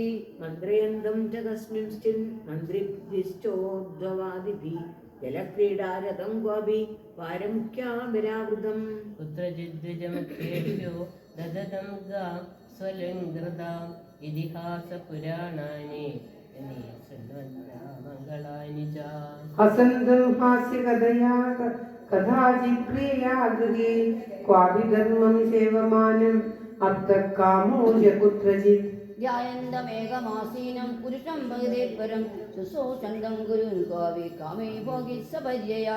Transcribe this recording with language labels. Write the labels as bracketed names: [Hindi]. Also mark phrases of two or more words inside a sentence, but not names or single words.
[Sanskrit] മന്ത്രയന്തം ച തസ്മിൻശ്ചിൻ മന്ത്രിഭിശ്ചോദ്ഭവാദിഭിः ജലക്രീഡാരതം ക്വാപി പാരമുഖ്യാമിരാവൃതം കുത്രചിദ്വിജമുഖ്യേഭ്യോ ദദതം ഗാ സ്വലംഘൃതാം ഇതിഹാസപുരാണാനി मङ्गलानि च हसन्तं हास्यकथया कदाचित् प्रिया गृहे क्वापि धर्मं सेवमानम् अर्थः कामो च कुत्रचित् ध्यायन्तमेकमासीनं पुरुषं भगते परं शुश्रूषन्तं गुरुन् क्वापि कामे भोगि सपर्यया